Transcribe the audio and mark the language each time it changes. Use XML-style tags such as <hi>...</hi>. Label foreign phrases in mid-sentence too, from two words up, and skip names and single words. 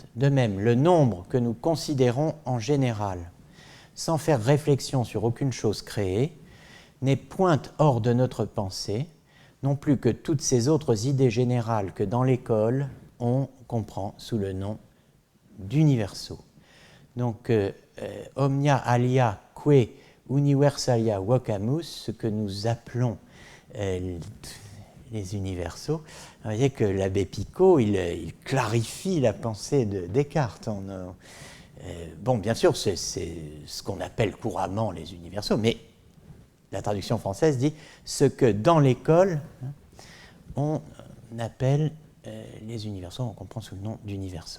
<fr>De même, le nombre que nous considérons en général, sans faire réflexion sur aucune chose créée, n'est point hors de notre pensée, non plus que toutes ces autres idées générales que dans l'école on comprend sous le nom d'universaux. Donc,</fr> <la>omnia alia que universalia vocamus,</la> <fr>ce que nous appelons les universaux. Vous voyez que l'abbé Picot, il clarifie la pensée de Descartes. Bon, bien sûr, c'est ce qu'on appelle couramment les universaux, mais la traduction française dit ce que dans l'école on appelle les universaux, on comprend sous le nom d'universaux.</fr>